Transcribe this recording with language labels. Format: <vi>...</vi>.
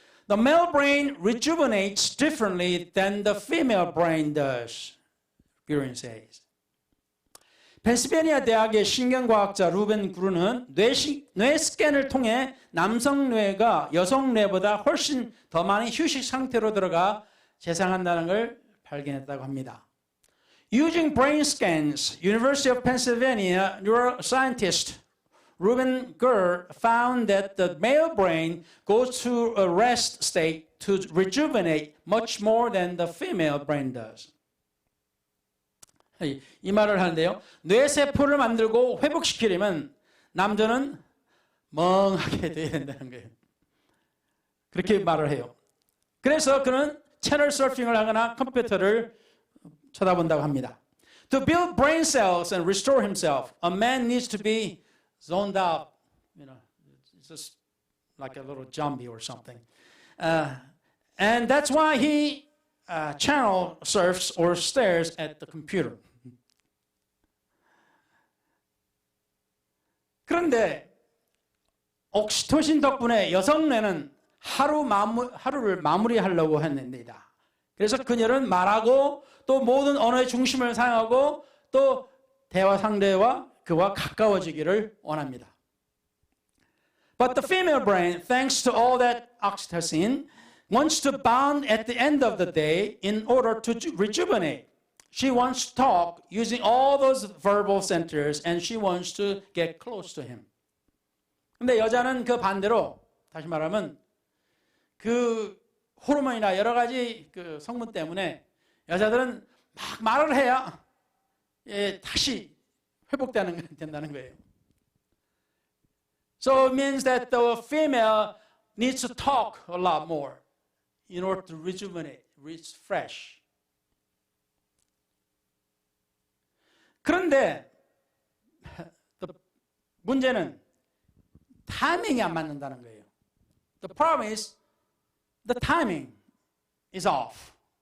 <en>The male brain rejuvenates differently than the female brain does, Guren says.</en> <ko>펜실베니아 대학의 신경과학자 루벤 구르는 뇌 스캔을 통해 남성 뇌가 여성 뇌보다 훨씬 더 많이 휴식 상태로 들어가 재생한다는 걸 발견했다고 합니다.</ko> <en>Using brain scans, University of Pennsylvania neuroscientist Ruben Gur found that the male brain goes to a rest state to rejuvenate much more than the female brain does.</en> <ko>이 말을 하는데요. 뇌세포를 만들고 회복시키려면 남자는 멍하게 돼야 된다는 거예요. 그렇게 말을 해요. 그래서 그는 채널 서핑을 하거나 컴퓨터를 쳐다본다고 합니다.</ko> <en>To build brain cells and restore himself, a man needs to be zoned out. It's just like a little zombie or something. And that's why he channel surfs or stares at the computer.</en> <ko>그런데 옥시토신 덕분에 여성 뇌는 하루를 마무리하려고 했습니다. 그래서 그녀는 말하고 또 모든 언어의 중심을 사용하고 또 대화 상대와 그와 가까워지기를 원합니다.</ko> <en>But the female brain, thanks to all that oxytocin, wants to bond at the end of the day in order to rejuvenate. She wants to talk using all those verbal centers and she wants to get close to him.</en> <ko>근데 여자는 그 반대로, 다시 말하면 그 호르몬이나 여러 가지 그 성분 때문에 여자들은 막 말을 해야 다시 회복된다는 거예요.</ko> <en>So it means that the female needs to talk a lot more in order to rejuvenate, refresh.</en> <ko>그런데 문제는 타이밍이 안 맞는다는 거예요.</ko> <en>The problem is the timing is off.</en>